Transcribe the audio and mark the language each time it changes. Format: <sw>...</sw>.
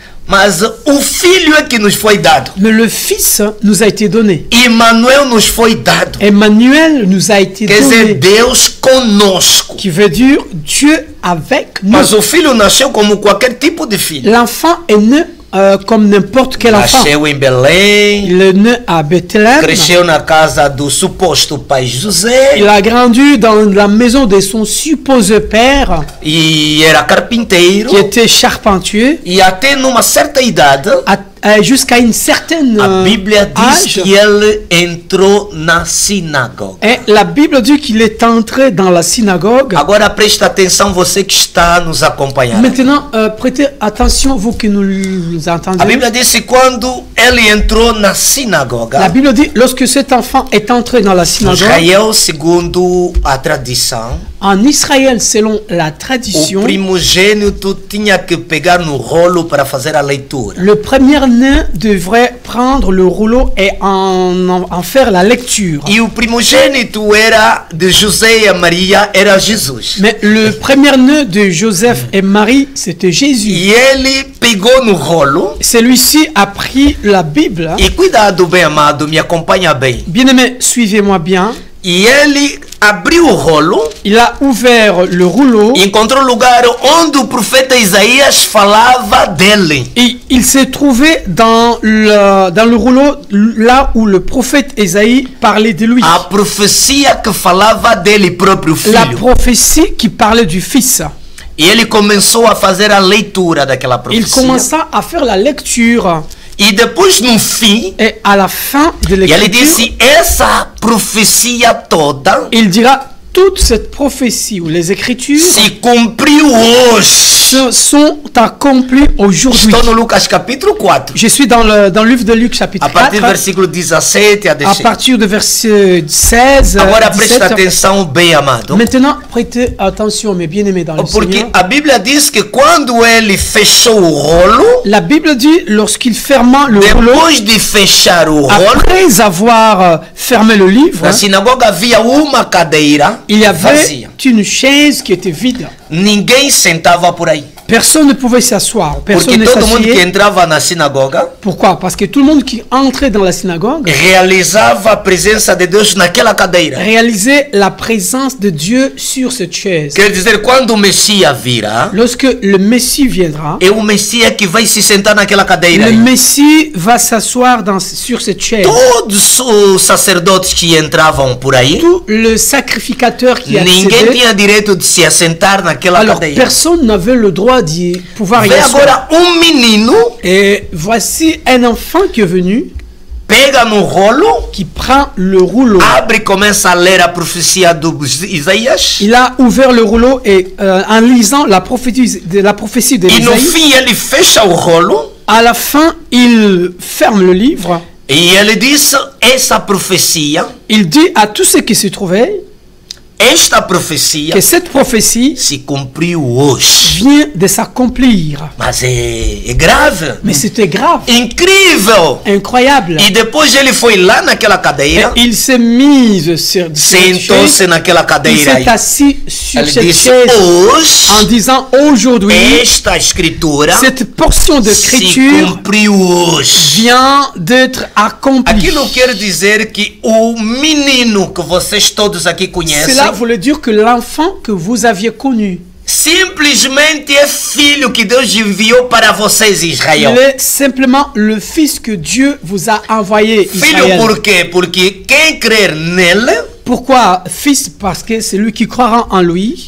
<pt>Mas o filho é que nos foi dado.</pt> <fr>Mais le Fils nous a été donné.</fr> <pt>Emmanuel nos foi dado.</pt> <fr>Emmanuel nous a été</fr> <pt>Quer dizer,</pt> <fr>donné.</fr> <pt>Deus conosco.</pt> <fr>Qui veut dire Dieu avec nous.</fr> <pt>Mas o filho nasceu como qualquer tipo de filho.</pt> <fr>L'enfant est né comme n'importe quel enfant.</fr> <pt>Nasceu em Belém,</pt> <fr>Il est né à Bethléem.</fr> <pt>cresceu na casa do suposto pai José</pt> <fr>Il a grandi dans la maison de son supposé père,</fr> <pt>e era carpinteiro.</pt> <fr>qui était charpentier.</fr> <pt>E até numa certa idade,</pt> <fr>Jusqu'à une certaine</fr> <pt>a Bíblia diz</pt> <fr>âge.</fr> <pt>que ele entrou na sinagoga.</pt> <fr>Et la Bible dit qu'il est entré dans la synagogue.</fr> <pt>Agora presta atenção você que está nos acompanhando.</pt> <fr>Maintenant, prêtez attention, vous qui nous</fr> <pt>A</pt> <fr>entendez.</fr> <pt>Bíblia diz que quando ele entrou na</pt> <fr>La</fr> <pt>sinagoga,</pt> <fr>Bible dit, lorsque cet enfant est entré dans la</fr> <pt>no</pt> <fr>synagogue,</fr> <pt>Israel, segundo a tradição,</pt> <fr>en Israël, selon la</fr> <pt>o</pt> <fr>tradition,</fr> <pt>primogênito tinha que pegar no rolo para fazer a leitura.</pt> <fr>le premier-né devrait prendre le rouleau et en faire la lecture.</fr> <pt>E o primogênito era de José e Maria, era Jesus.</pt> <fr>Mais le premier-né de Joseph et Marie, c'était Jésus.</fr> <pt>E ele pegou no rolo.</pt> <fr>Celui-ci a pris la Bible.</fr> <pt>E cuidado, bem amado, me acompanha bem.</pt> <fr>Bien-aimé, suivez-moi bien.</fr> <pt>E ele abriu o rolo</pt> <fr>Il a ouvert le rouleau</fr> <pt>e encontrou o lugar onde o profeta Isaías falava dele.</pt> <fr>et il s'est trouvé dans le rouleau là où le prophète Ésaïe parlait de lui.</fr> <pt>A profecia que falava dele próprio</pt> <fr>La</fr> <pt>filho.</pt> <fr>prophétie qui parlait du Fils.</fr> <pt>E ele começou a fazer a leitura daquela</pt> <fr>Il</fr> <pt>profecia.</pt> <fr>commença à faire la lecture.</fr> <pt>E depois, no fim,</pt> <fr>Et à la fin de</fr> <pt>ele</pt> <fr>l'écriture,</fr> <pt>disse: essa profecia toda</pt> <fr>il dira toute cette prophétie ou les écritures</fr> <pt>se cumpriu hoje.</pt> <fr>sont accomplies aujourd'hui.</fr> <pt>Estou no Lucas capítulo 4,</pt> <fr>Je suis dans le livre de Luc chapitre</fr> <pt>a partir do</pt> <fr>4,</fr> <pt>versículo 17 a</pt> <fr>à</fr> <pt>16.</pt> <fr>partir du verset 16,</fr> <pt>Agora presta</pt> <fr>17.</fr> <pt>atenção bem, amado.</pt> <fr>Maintenant, prêtez attention, mes bien-aimés dans le</fr> <pt>Porque</pt> <fr>Seigneur.</fr> <pt>a Bíblia diz que quando ele fechou o rolo,</pt> <fr>La Bible dit, lorsqu'il ferma le rouleau,</fr> <pt>depois de fechar o rolo,</pt> <fr>après avoir fermé le livre,</fr> <pt>na sinagoga havia uma cadeira</pt> <fr>il y avait</fr> <pt>vazia.</pt> <fr>une chaise qui était vide.</fr> <pt>Ninguém sentava por aí.</pt> <fr>Personne ne pouvait s'asseoir.</fr> <pt>Porque</pt> <fr>Personne ne</fr> <pt>todo mundo que</pt> <fr>s'asseyait.</fr> <pt>entrava na sinagoga</pt> <fr>Pourquoi? Parce que tout le monde qui entrait dans la synagogue</fr> <pt>realizava a presença de Deus naquela cadeira.</pt> <fr>réalisait la présence de Dieu sur cette chaise.</fr> <pt>Quer dizer, quando o Messias virá,</pt> <fr>Lorsque le Messie viendra,</fr> <pt>é o Messias que vai se sentar naquela cadeira.</pt> <fr>le</fr> <pt>aí.</pt> <fr>Messie va s'asseoir sur cette chaise.</fr> <pt>Todos os sacerdotes que entravam por aí,</pt> <fr>Tout le sacrificateur qui</fr> <pt>ninguém</pt> <fr>accédait,</fr> <pt>tinha direito de se assentar naquela</pt> <fr>alors</fr> <pt>cadeira.</pt> <fr>personne n'avait le droit d'y pouvoir y</fr> <pt>Vem</pt> <fr>asseoir.</fr> <pt>agora menino,</pt> <fr>Et voici un enfant qui est venu,</fr> <pt>pega no rolo,</pt> <fr>qui prend le rouleau.</fr> <pt>abre e começa a ler a profecia do Isaías.</pt> <fr>Il a ouvert le rouleau et en lisant la prophétie de</fr> <pt>E no</pt> <fr>l'Ésaïe,</fr> <pt>fim ele fecha o rolo</pt> <fr>à la fin, il ferme le livre.</fr> <pt>e ele diz: essa profecia,</pt> <fr>Il dit à tous ceux qui se trouvaient</fr> <pt>esta profecia</pt> <fr>que cette prophétie</fr> <pt>se cumpriu hoje.</pt> <fr>vient de s'accomplir.</fr> <pt>Mas é grave,</pt> <fr>Mais c'était grave,</fr> <pt>incrível.</pt> <fr>incroyable.</fr> <pt>E depois ele foi lá naquela</pt> <fr>Et</fr> <pt>cadeira,</pt> <fr>il s'est mis sur cette chaise.</fr> <pt>sentou-se naquela</pt> <fr>Il</fr> <pt>cadeira aí.</pt> <fr>s'est assis sur</fr> <pt>Ele</pt> <fr>cette</fr> <pt>disse:</pt> <fr>chaise en</fr> <pt>hoje</pt> <fr>disant aujourd'hui,</fr> <pt>esta escritura</pt> <fr>cette portion de</fr> <pt>se</pt> <fr>l'écriture</fr> <pt>cumpriu hoje.</pt> <fr>vient d'être accomplie.</fr> <pt>Aquilo quer dizer que o menino que vocês todos aqui conhecem</pt> <fr>Cela voulait dire que l'enfant que vous aviez connu,</fr> <pt>simplesmente é filho que Deus enviou para vocês,</pt> <fr>il</fr> <pt>Israel.</pt> <fr>est simplement le fils que Dieu vous a envoyé,</fr> <pt>Filho</pt> <fr>Israël.</fr> <pt>por quê? Porque quem crer nele</pt> <fr>Pourquoi fils? Parce que celui qui croira en lui</fr>